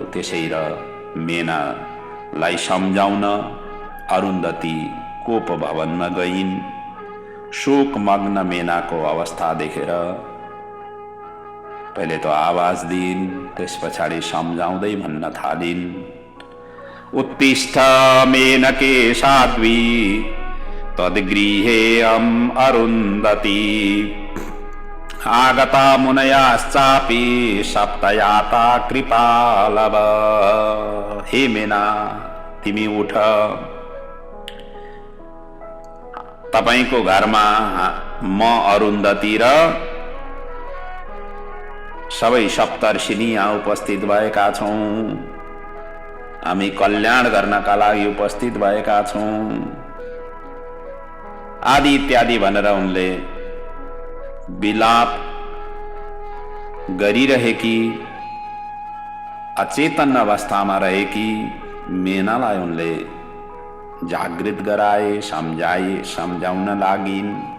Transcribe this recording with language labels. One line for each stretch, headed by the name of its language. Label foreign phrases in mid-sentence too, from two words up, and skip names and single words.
Nepali: त्यसै र मेनालाई सम्झाउन अरुन्धती कोप भवनमा गइन्। शोकमग्न मेनाको अवस्था देखेर पहिले त आवाज दिइन्, त्यस पछाडि सम्झाउँदै भन्न थालिन्,
Sanskrit: उत्तिष्ठ मेनके साध्वी तद्गृहे अरुन्धती आगता मुनयाश्चापि सप्तयाता कृपालव।
Nepali: हे मेना, तिमी उठ, तपाईको घरमा म अरुन्धती र सबै सप्तर्षिनी यहाँ उपस्थित भएका छौँ। हामी कल्याण गर्नका लागि उपस्थित भएका छौँ आदि इत्यादि भनेर उनले विलाप गरिरहेकी अचेतन अवस्थामा रहेकी मेनालाई उनले जागृत गराए, सम्झाउन लागिन्।